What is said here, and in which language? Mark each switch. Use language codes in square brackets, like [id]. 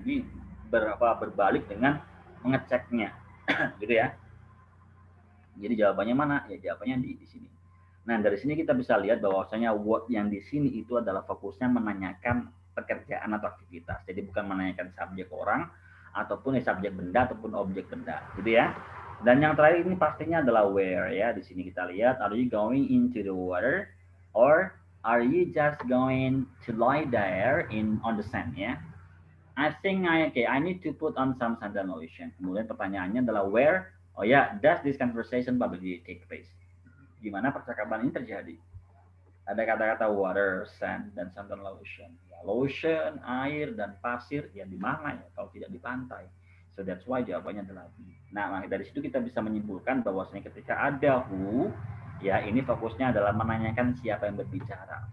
[id] Ini berbalik dengan mengeceknya. Gitu ya. Jadi jawabannya mana? Ya jawabannya di sini. Nah, dari sini kita bisa lihat bahwasanya what yang di sini itu adalah fokusnya menanyakan pekerjaan atau aktivitas. Jadi bukan menanyakan subjek orang ataupun subjek benda ataupun objek benda, gitu ya. Dan yang terakhir ini pastinya adalah where ya. Di sini kita lihat, [en] are you going into the water or are you just going to lie there on the sand ya. I think I need to put on some sandal lotion. [id] Kemudian pertanyaannya adalah where? [en] Oh ya, does this conversation probably take place? [id] Gimana percakapan ini terjadi? Ada kata-kata water, sand, dan sandal lotion. Lotion, air, dan pasir, ya di mana ya kalau tidak di pantai. [en] So that's why [id] jawabannya adalah B. Nah, dari situ kita bisa menyimpulkan bahwasanya ketika ada who, ya ini fokusnya adalah menanyakan siapa yang berbicara.